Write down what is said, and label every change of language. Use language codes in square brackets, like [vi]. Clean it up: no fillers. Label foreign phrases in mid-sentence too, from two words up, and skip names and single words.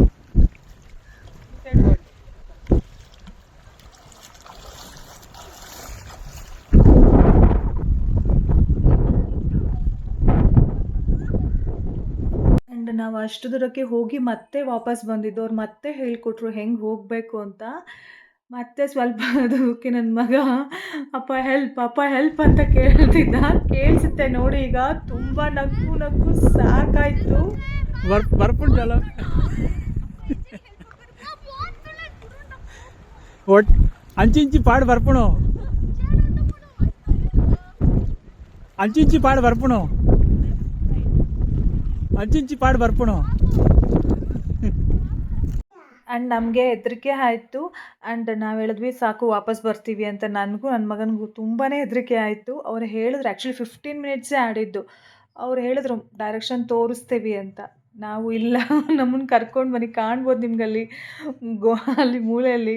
[kn] ಆ್ಯಂಡ್ ನಾವು ಅಷ್ಟು ದೂರಕ್ಕೆ ಹೋಗಿ ಮತ್ತೆ ವಾಪಸ್ ಬಂದಿದ್ದು. ಅವ್ರು ಮತ್ತೆ ಹೇಳ್ಕೊಟ್ರು ಹೆಂಗೆ ಹೋಗಬೇಕು ಅಂತ. ಮತ್ತೆ ಸ್ವಲ್ಪ ದೂರಕ್ಕೆ ನನ್ನ ಮಗ ಅಪ್ಪ ಹೆಲ್ಪ್ ಅಂತ ಕೇಳ್ತಿದ್ದ. ಕೇಳಿಸುತ್ತೆ ನೋಡಿ ಈಗ. ತುಂಬ ನಕ್ಕು ಸಾಕಾಯಿತು. [tcy] ಬರ್ಪುಂಡು ಜಲ ಒಟ್ ಅಂಚಿಂಚಿ ಪಾಡು ಬರ್ಪುಣು ಅಂಚಿಂಚಿ ಪಾಡು ಬರ್ಪುಣು ಅಂಚಿಂಚಿ ಪಾಡು ಬರ್ಪುಣು. [kn] ಆ್ಯಂಡ್ ನಮಗೆ ಹೆದರಿಕೆ ಆಯಿತು. ಆ್ಯಂಡ್ ನಾವು ಹೇಳಿದ್ವಿ ಸಾಕು ವಾಪಸ್ ಬರ್ತೀವಿ ಅಂತ. ನನಗೂ ನನ್ನ ಮಗನಿಗೂ ತುಂಬಾ ಹೆದರಿಕೆ ಆಯಿತು. ಅವ್ರು ಹೇಳಿದ್ರು ಆ್ಯಕ್ಚುಲಿ 15 ಮಿನಿಟ್ಸೇ ಆಡಿದ್ದು. ಅವ್ರು ಹೇಳಿದ್ರು ಡೈರೆಕ್ಷನ್ ತೋರಿಸ್ತೀವಿ ಅಂತ. ನಾವು ಇಲ್ಲ ನಮ್ಮನ್ನು ಕರ್ಕೊಂಡು ಬನ್ನಿ, ಕಾಣ್ಬೋದು ನಿಮ್ಗಲ್ಲಿ ಅಲ್ಲಿ ಮೂಲೆಯಲ್ಲಿ.